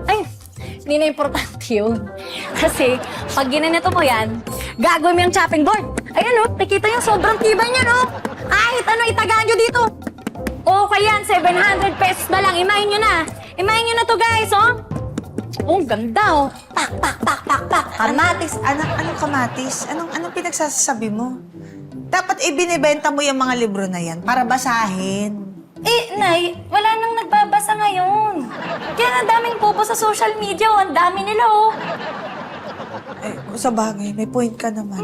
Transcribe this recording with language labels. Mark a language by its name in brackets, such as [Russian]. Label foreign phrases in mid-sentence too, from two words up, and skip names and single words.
[Filipino] Ay, hindi na importante yun. Kasi, pag ginanito mo yan, gagawin mo yung chopping board. Ayan, oh. Nakita yung sobrang tibay niya, no? Kahit ano, itagaan nyo dito. Okay yan, 700 pesos na lang. Imahin nyo na. Imahin nyo na to, guys, oh. Oh, ganda, oh. Pak, pak, pak, pak, pak. Kamatis? Anong kamatis? Anong pinagsasabi mo? Dapat ibinibenta mo yung mga libro na yan para basahin. Eh, Nay, wala nang nagbabasa ngayon. Kaya nga daming popo sa [English] social media, [Filipino] oh. Ang dami nila, oh. Eh, sa bagay, may point ka naman.